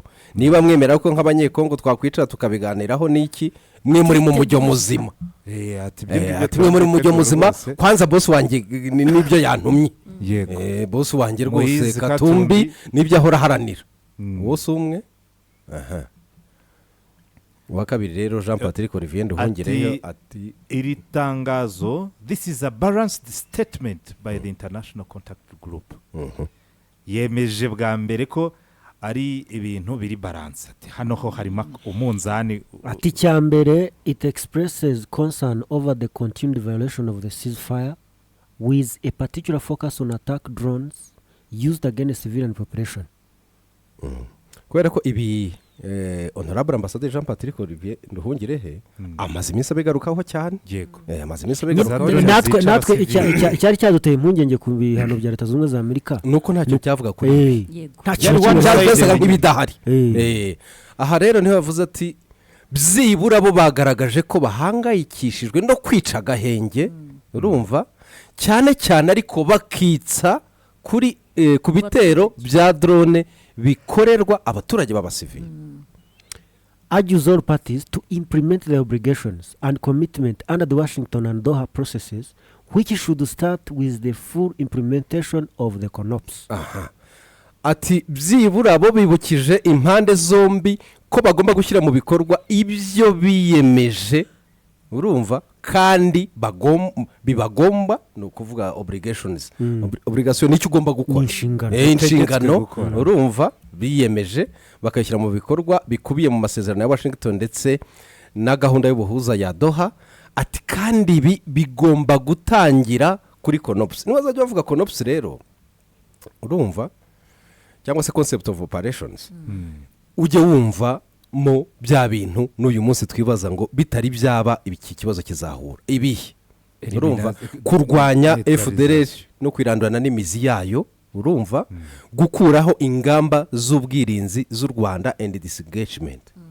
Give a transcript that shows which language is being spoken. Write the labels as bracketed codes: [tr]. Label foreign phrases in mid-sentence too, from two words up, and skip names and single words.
[rw] Niba mwemera ko nk'abanyekongo twakwicara tukabiganiraho niki, mwe muri mu mujyo muzima, ati mwe muri mu mujyo muzima. Kwanza boss wanjye nibyo yantumye, boss wanjye rwose Katumbi nibyo ahora haranira, wose umwe uwa kabiri rero Jean Patrick Olivier Nduhungireyo ati iri tangazo, [en] this is a balanced statement by the international contact group. [rw] Yemeje bwa mbere ko ari ibintu biri balance. Ati hano ho harimo umunzani. Ati cyambere, [en] it expresses concern over the continued violation of the ceasefire with a particular focus on attack drones used against civilian population. [rw] kubera ko ibi [fr] honorable ambassadeur [rw] Jean Patrick Olivier Nduhungirehe amaze iminsi abigarukaho cyane. Yego. Amaze iminsi abigarukaho. natwe icyari cyaduteye impungenge ku bihano bya Leta Zunze Ubumwe za Amerika nuko ntacyo cyavuga kuri ntacyo nk'ibidahari. Aha rero niho yavuze ati byibura bo bagaragaje ko bahangayikishijwe no kwica agahenge, urumva, cyane cyane ariko bakitsa kuri ku bitero bya drone bikorerwa abaturage b'abasivili. [en] Urges all parties to implement their obligations and commitment under the Washington and Doha processes, which should start with the full implementation of the CONOPS. [rw] Ati byibura bo bibukije impande zombi ko bagomba gushyira mu bikorwa ibyo biyemeje, urumva, kandi bibagomba ni ukuvuga obligations. Obligation nicyo ugomba gukora, inshingano, urumva, biyemeje bakayishyira mu bikorwa bikubiye mu masezerano ya Washington ndetse na gahunda y'ubuhuza ya Doha. Ati kandi bigomba gutangira kuri CONOPS. Niwazajya bavuga CONOPS rero, urumva, cyangwa se [en] concept of operations, [rw] ujye wumva mo bya bintu n'uyu munsi twibaza ngo bitari byaba iki kibazo kizahura ibihe, urumva, kurwanya FDLR no kwirandurana n'imizi yayo, urumva, gukuraho ingamba z'ubwirinzi z'u Rwanda [en] and disengagement.